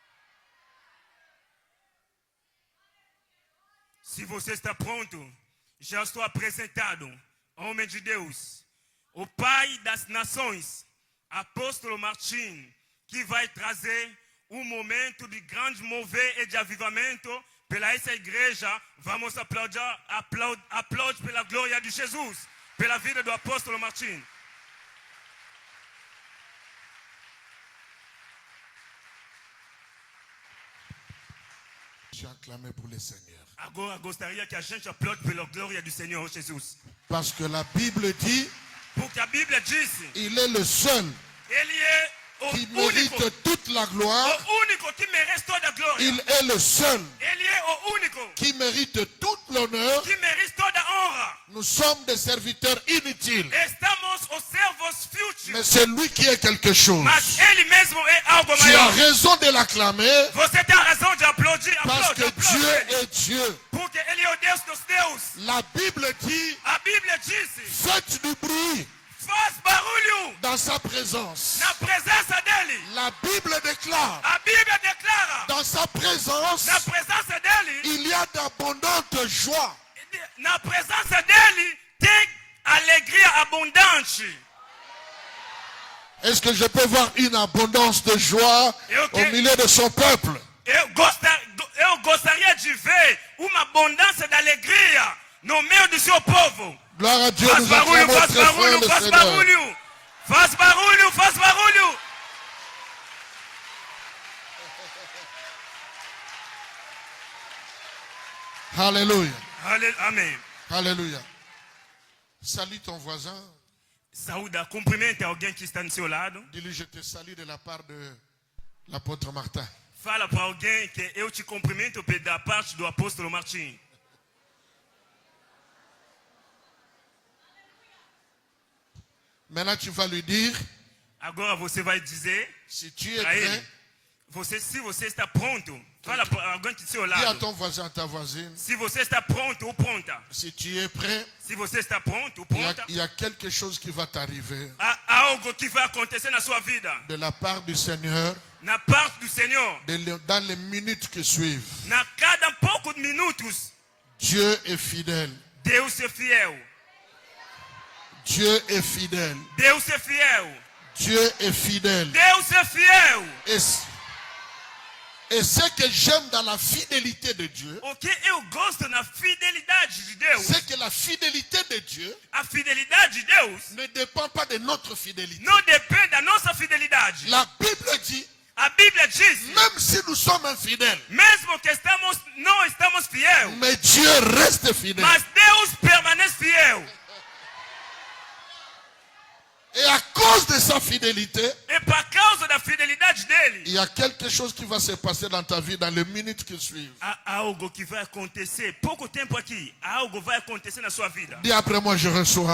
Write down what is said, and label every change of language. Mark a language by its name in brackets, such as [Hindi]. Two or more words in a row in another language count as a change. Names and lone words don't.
[Portuguese] Se você está pronto, já estou apresentado, homem de Deus, o Pai das Nações, Apóstolo Martim, que vai trazer um momento de grande mover e de avivamento pela essa igreja. Vamos aplaudir pela glória de Jesus, pela vida do Apóstolo Martim. [French] Acclamer pour le Seigneur. [Portuguese] Agora gostaria que a gente aplaude pela glória do Senhor Jesus. [French] Parce que la Bible dit, [Portuguese] porque a Bíblia diz, [French] il est le seul [Portuguese] ele é [French] qui mérite toute la gloire. [Portuguese] O único que merece toda a glória. [French] Il est le seul [Portuguese] ele é o único [French] qui mérite toute l'honneur. [Portuguese] que merece toda a honra. [French] Nous sommes des serviteurs inutiles. [Portuguese] Estamos os servos fúteis. [French] Mais c'est lui qui est quelque chose. [Portuguese] Mas ele mesmo é algo [French] Tu [Portuguese] maior. [French] as raison de l'acclamer. [Portuguese] Você tem a razão de aplaudir. [French] Parce que Dieu est Dieu. [Portuguese] Porque ele é o Deus dos deuses. [French] La Bible dit, [Portuguese] A Bíblia diz, [French] faites du bruit [Portuguese] faz barulho [French] dans sa présence. [Portuguese] na presença dele. [French] La Bible déclare, [Portuguese] A Bíblia declara, [French] dans sa présence, [Portuguese] na presença dele, [French] il y a d'abondantes joies. [Portuguese] na presença dele tem alegria abundante. [French] Est-ce que je peux voir une abondance de joie au milieu de son peuple? [Portuguese] Eu gostaria de ver uma abundância de alegria no meio do seu povo. [French] Gloire à Dieu, [Portuguese] Faz [French] nous [Portuguese] barulho, [French] acclamons [Portuguese] faz [French] très fort [Portuguese] barulho, [French] le [Portuguese] faz [French] Seigneur. [Portuguese] barulho. Faz barulho, faz barulho. [French] Alléluia. [Portuguese] Amém. [French] Alléluia. Salue ton voisin. [Portuguese] Saúde, cumprimenta alguém que está no seu lado. [French] Dis-lui, je te salue de la part de l'apôtre Martin. [Portuguese] Fala para alguém que eu te cumprimento da parte do apóstolo Martim. [French] Maintenant, tu vas lui dire, [Portuguese] Agora você vai dizer [French] si tu es [Portuguese] para ele, [French] prêt, [Portuguese] se você está pronto, fala para alguém do seu [French] dis à [Portuguese] lado. [French] ton voisin, à ta voisine, [Portuguese] Se você está pronto ou pronta. [French] si tu es prêt, [Portuguese] Se você está pronto ou [French] il y a- [Portuguese] pronta. [French] il y a quelque chose qui va t'arriver [Portuguese] Há algo que vai acontecer na sua vida. [French] de la part du Seigneur [Portuguese] Na parte do Senhor. [French] dans les minutes qui suivent. [Portuguese] Na cada poucos minutos, [French] Dieu est fidèle. [Portuguese] Deus é fiel. [French] Dieu est fidèle. [Portuguese] Deus é fiel. [French] Dieu est fidèle. [Portuguese] Deus é fiel. [French] Et ce que j'aime dans la fidélité de Dieu, [Portuguese] O que eu gosto na fidelidade de Deus, [French] c'est que la fidélité de Dieu [Portuguese] a fidelidade de Deus [French] ne dépend pas de notre fidélité. [Portuguese] não depende da nossa fidelidade. [French] La Bible dit, [Portuguese] A Bíblia diz, [French] même si nous sommes infidèles, [Portuguese] mesmo que não estamos fiel, [French] mais Dieu reste fidèle. [Portuguese] mas Deus permanece fiel. [French] Et à cause de sa fidélité, [Portuguese] E por causa da fidelidade dele. [French] Il y a quelque chose qui va se passer dans ta vie dans les minutes qui suivent. [Portuguese] Há algo que vai acontecer. Pouco tempo aqui. Algo vai acontecer na sua vida. [French] Dis après moi, je reçois.